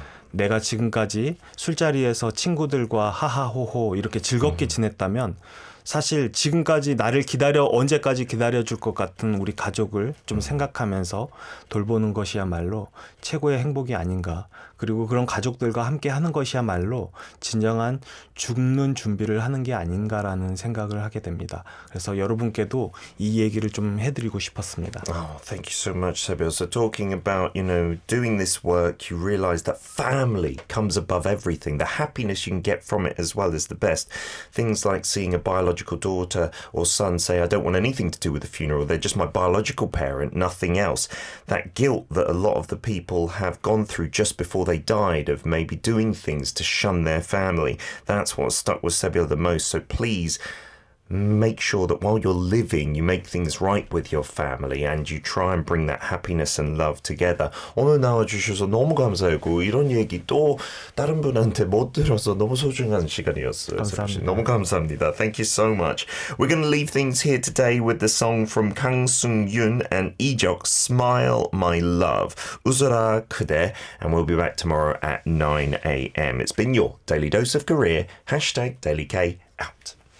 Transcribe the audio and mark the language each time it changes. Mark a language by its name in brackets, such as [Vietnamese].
[Korean] 내가 지금까지 술자리에서 친구들과 하하호호 이렇게 즐겁게 지냈다면 사실 지금까지 나를 언제까지 기다려줄 것 같은 우리 가족을 좀 생각하면서 돌보는 것이야말로 최고의 행복이 아닌가. 그리고 그런 가족들과 함께 하는 것이야말로 진정한 죽는 준비를 하는 게 아닌가라는 생각을 하게 됩니다. 그래서 여러분께도 이 얘기를 좀 해드리고 싶었습니다. [English] Oh, thank you so much, Sebyo. So talking about, doing this work, you realize that family comes above everything. The happiness you can get from it as well is the best. Things like seeing a biological daughter or son say, I don't want anything to do with the funeral. They're just my biological parent, nothing else. That guilt that a lot of the people have gone through just before they died of maybe doing things to shun their family. That's what stuck with Sebyo the most. So please make sure that while you're living, you make things right with your family and you try and bring that happiness and love together. [Korean] 오늘 나와주셔서 너무 감사하고 이런 얘기 또 다른 분한테 못 들어서 너무 소중한 시간이었어요. 감사합니다. 너무 감사합니다. [English] Thank you so much. We're going to leave things here today with the song from Kang Sung-yoon and Ijok, Smile My Love, 웃어라 그대, and we'll be back tomorrow at 9 a.m. It's been your Daily Dose of Korea, #DailyK out.